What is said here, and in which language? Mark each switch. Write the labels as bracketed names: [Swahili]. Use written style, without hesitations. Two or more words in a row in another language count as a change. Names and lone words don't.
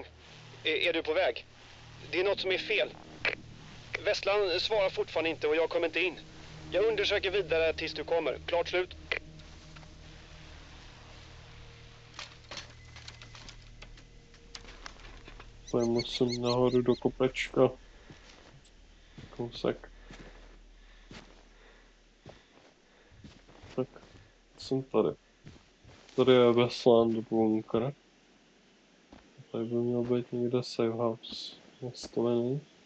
[Swedish] Är du på väg? Det är något som är fel. Västland svarar fortfarande inte och jag kommer inte in. Jag undersöker vidare tills du kommer. Klart slut. Så jag [Czech] musím nahoru do kopečka. Kousek. Tak, jsem tady. Tady je Westland bunkr. Tady by měl být někde [English] safe house [Czech] nastavený.